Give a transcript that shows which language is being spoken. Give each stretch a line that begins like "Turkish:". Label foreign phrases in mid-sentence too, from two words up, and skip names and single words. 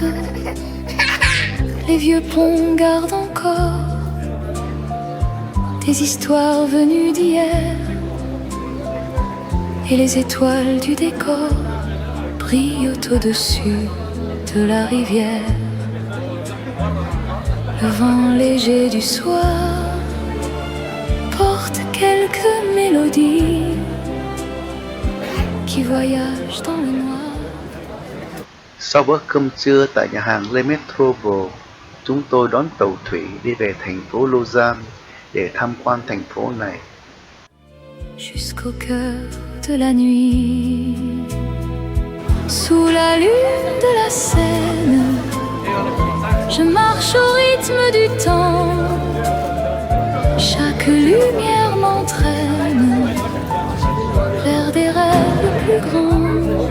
French: Les vieux ponts gardent encore des histoires venues d'hier, et les étoiles du décor brillent au-dessus de la rivière. Le vent léger du soir porte quelques mélodies qui voyagent dans le noir.
Vietnamese: Sau bữa cơm trưa tại nhà hàng Le Métropole, chúng tôi đón tàu thủy đi về thành phố Lausanne để tham quan thành phố này.
French: Jusqu'au cœur de la nuit, sous la lune de la Seine, je marche au rythme du temps. Chaque lumière m'entraîne vers des rêves plus grands.